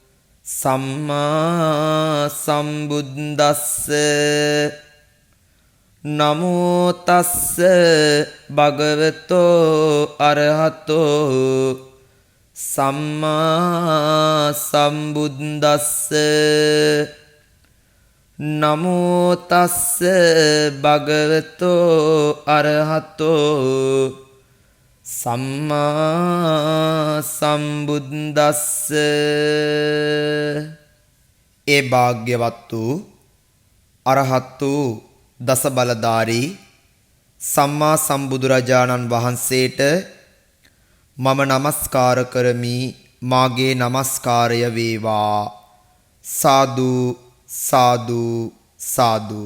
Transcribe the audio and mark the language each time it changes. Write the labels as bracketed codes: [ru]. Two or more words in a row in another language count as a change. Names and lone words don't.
[pi] සම්මා සම්බුද්දස්ස නමෝ තස්ස භගවතෝ අරහතෝ සම්මා සම්බුද්දස්ස නමෝ තස්ස භගවතෝ අරහතෝ සම්මා සම්බුද්දස්ස. [si] ඒ භාග්‍යවත් වූ අරහත් වූ දස බලධාරී සම්මා සම්බුදුරජාණන් වහන්සේට මම නමස්කාර කරමි. මාගේ නමස්කාරය වේවා. සාදු සාදු සාදු.